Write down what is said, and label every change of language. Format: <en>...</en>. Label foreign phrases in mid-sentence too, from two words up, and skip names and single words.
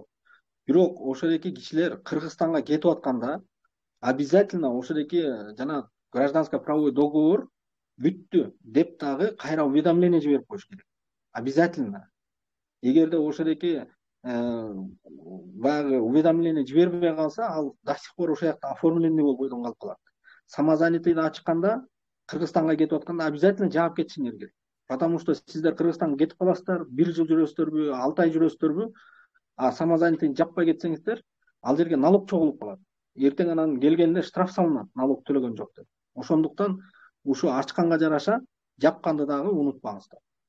<ky>Бирок ошолеки кишилер Кыргызстанга кетип атканда обязательно ошолеки жана</ky> <ru>гражданско правовой договор</ru> <ky>бүттү деп дагы кайра уведомление жиберип коюш керек.</ky> <ru>Обязательно.</ru> <ky>Эгерде ошолеки баягы уведомление жибербей калса, ал</ky> <ru>до сих пор</ru> <ky>ошол жакта оформленный болуп бойдон калып калат. Самозанятыйды ачканда Кыргызстанга кетип атканда обязательно жаап кетишиңер керек.</ky> <ru>Потому что</ru> <ky>сиздер Кыргызстанга кетип каласыздар, 1 жыл жүрөсүздөрбү, 6 ай жүрөсүздөрбү, а самозанятыйды жаппай кетсеңиздер, ал жерге налог чогулуп калат. Эртең анан келгенде штраф салынат, налог төлөгөн жок деп. Ошондуктан ушу ачканга жараша жапканды дагы унутпаңыздар.</ky>